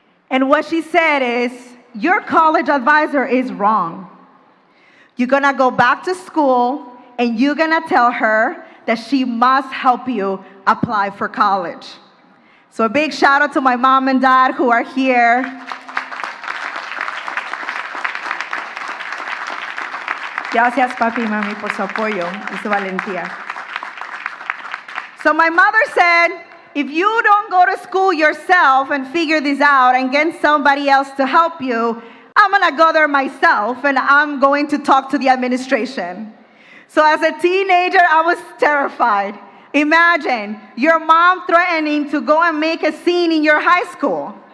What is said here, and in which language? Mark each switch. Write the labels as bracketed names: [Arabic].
[English] And what she said is, your college advisor is wrong. You're gonna go back to school and you're gonna tell her that she must help you apply for college. So a big shout out to my mom and dad who are here. [Spanish] Gracias, papi y mami, por su apoyo y su valentía. [English] So my mother said, if you don't go to school yourself and figure this out and get somebody else to help you, I'm going to go there myself and I'm going to talk to the administration. So as a teenager, I was terrified. Imagine your mom threatening to go and make a scene in your high school.